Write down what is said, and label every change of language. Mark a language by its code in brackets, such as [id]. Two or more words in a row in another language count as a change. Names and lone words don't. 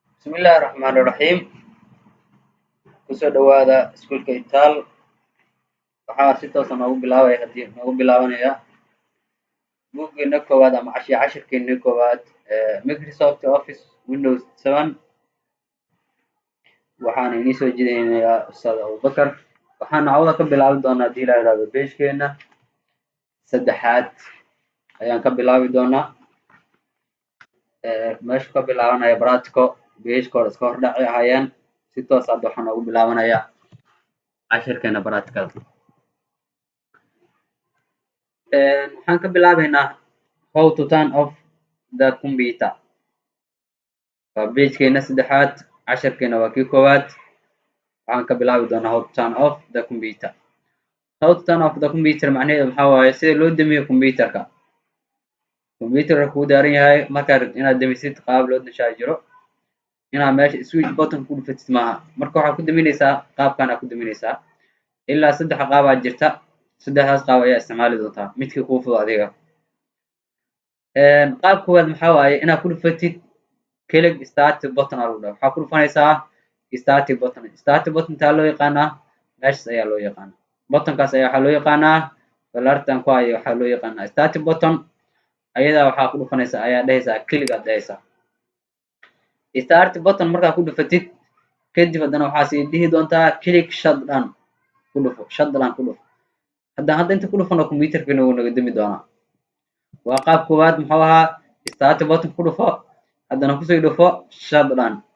[ar] بسم الله الرحمن الرحيم [so] kusoo dhawaada iskuulka itaal waxaa si toosa noogu bilaabanaya buuggeena koowaad ama cashirkeena koowaad Microsoft Office Windows 7 waxaana inii soo jeedinayaa Ustaad Abubakar waxaana cawda ka bilaabi doonaa hadii la yiraahdo page-keena saddexaad ayaan ka bilaabi doonaa meesha ka bilaabanaya practical page-kooda iska hordhaci ahayaan si toos ah waxaan ugu bilaabanayaa cashirkeena practical waxaan ka bilaabaynaa [en] how to turn off the computer [so] waa page-keena saddexaad cashirkeena waa kii koowaad waxaan ka bilaabi doonaa [en] how to turn off the computer [so] macnaheedu maxaa waaye sida loo damiyo computerka kuu daaran yahay markaa rabtid inaad damisid qaab loo dashaa jiro inaad meesha [en] switch button [so] ku dhufatid maaha marka waxaad ku daminaysaa qaabkan aad ku daminaysaa ilaa 3 qaabaa jirta 3daas qaab ayaa isticmaali doontaa midkii kuu fudud adiga qaab koowaad maxaa waaye inaad ku dhufatid [en] click start button [so] waxaa ku dhufanaysaa [en] start button [so] taa loo yaqaanaa meeshas ayaa loo yaqaanaa buttonkaas ayaa waxaa loo yaqaanaa balartan ku hayo waxaa loo yaqaanaa [en] start button [so] ayadaa waxaa ku dhufanaysaa ayaa dhehaysaa click aad dhehaysaa [en] start button [so] markaa ku dhufatid kadib haddana waxaa sii dhihi doontaa [en] click shutdown [so] ku dhufo hadda inta ku dhufano computerkeena wuu naga dami doonaa waa qaab koowaad muxuu ahaa [en] start button [so] ku dhufo haddana kusii dhufo shutdown